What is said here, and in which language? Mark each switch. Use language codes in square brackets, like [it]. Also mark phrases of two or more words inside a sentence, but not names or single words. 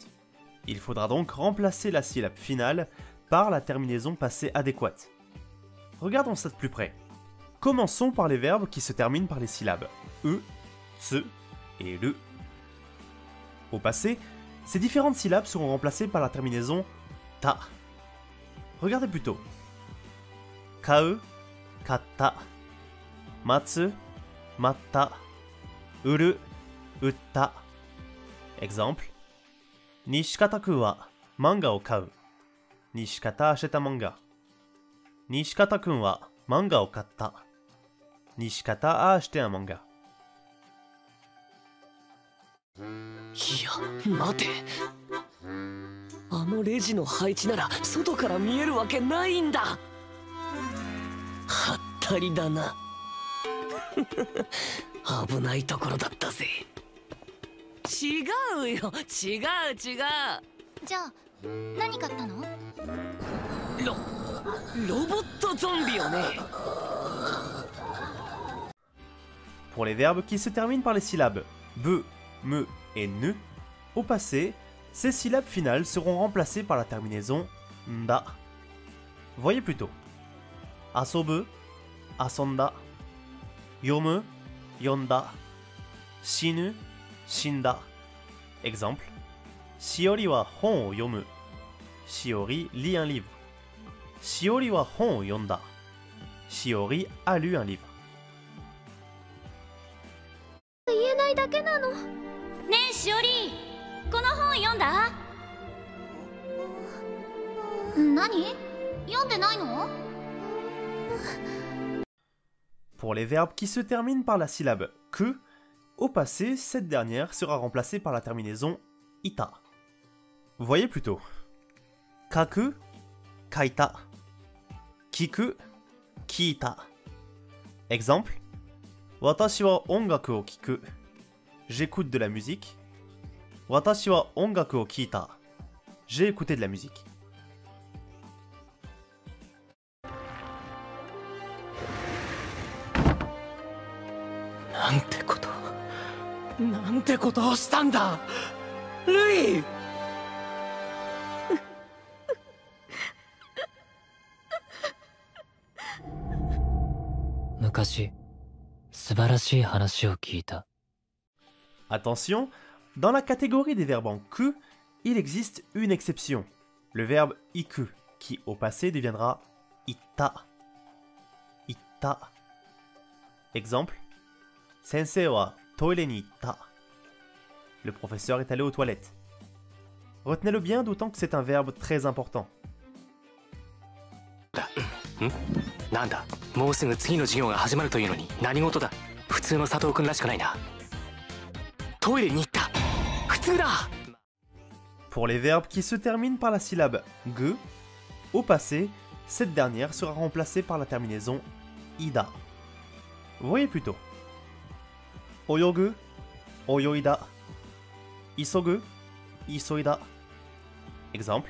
[fr] Il faudra donc remplacer la syllabe finale par la terminaison passée adéquate. Regardons ça de plus près. Commençons par les verbes qui se terminent par les syllabes e, tse et le. Au passé, ces différentes syllabes seront remplacées par la terminaison ta. Regardez plutôt. [ja] 買う、買った. 待つ、待った。売る、売った. [fr] Exemple. [ja] 西片くんは漫画を買う. [fr] Nishikata achète un manga. [ja] 西片くんは漫画を買った. [fr] Nishikata a acheté un manga. [ja] いや、待て。あのレジの配置なら外から見えるわけないんだ。はったりだな。危ないところだったぜ。違うよ、違う。じゃあ何買ったの？ロボットゾンビよね。 [fr] Pour les verbes qui se terminent par les syllabes be, me et ne, au passé, ces syllabes finales seront remplacées par la terminaison nda. Voyez plutôt. [ja] 遊ぶ、遊んだ. 読む、読んだ. 死ぬ、死んだ. [fr] Exemple. [ja] しおりは本を読む. [fr] Shiori lit un livre. [ja] しおりは本を読んだ. [fr] Shiori a lu un livre. [ja] 言えないだけなの。ねえしおり、この本読んだ？何？読んでないの？ [fr] Pour les verbes qui se terminent par la syllabe que, au passé, cette dernière sera remplacée par la terminaison ita. Voyez plutôt. [ja] 書く、書いた. 聞く、聞いた. Exemple. 私は音楽を聞く. [fr] J'écoute de la musique. [ja] 私は音楽を聞いた. [fr] J'ai écouté de la musique. [ja] なんてことをしたんだ、ルイ。昔素晴らしい話を聞いた。 [fr] Attention, dans la catégorie des verbes en que, il existe une exception, le verbe iku, qui au passé deviendra itta. Itta. Exemple. [ja] 先生はトイレに行った. [fr] Le professeur est allé aux toilettes. Retenez-le bien, d'autant que c'est un verbe très important. [ja] なんだ、もうすぐ次の授業が始まるというのに何事だ。普通の佐藤君らしくないな。トイレに行った。普通だ。 [fr] Pour les verbes qui se terminent par la syllabe ge, au passé, cette dernière sera remplacée par la terminaison ida. Voyez plutôt. [ja] 泳ぐ、泳いだ. 急ぐ、急いだ. [fr] Exemple.